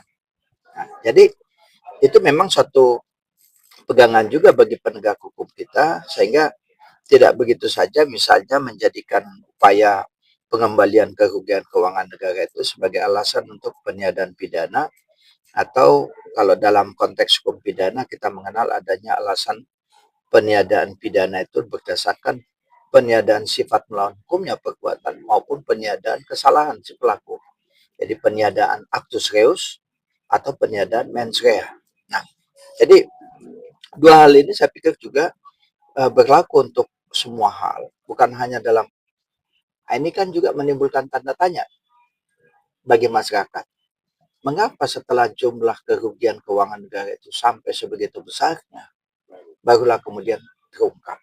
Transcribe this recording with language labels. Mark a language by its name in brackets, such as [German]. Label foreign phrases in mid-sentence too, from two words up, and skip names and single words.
[Indonesian] Nah, jadi itu memang suatu pegangan juga bagi penegak hukum kita sehingga tidak begitu saja misalnya menjadikan upaya pengembalian kerugian keuangan negara itu sebagai alasan untuk peniadaan pidana atau kalau dalam konteks hukum pidana kita mengenal adanya alasan peniadaan pidana itu berdasarkan peniadaan sifat melawan hukumnya perbuatan maupun peniadaan kesalahan si pelaku. Jadi peniadaan [Latin] actus reus [Indonesian] atau peniadaan [Latin] mens rea. [Indonesian] Nah, jadi dua hal ini saya pikir juga berlaku untuk semua hal, bukan hanya dalam ini kan juga menimbulkan tanda tanya bagi masyarakat. Mengapa setelah jumlah kerugian keuangan negara itu sampai sebegitu besarnya, barulah kemudian terungkap.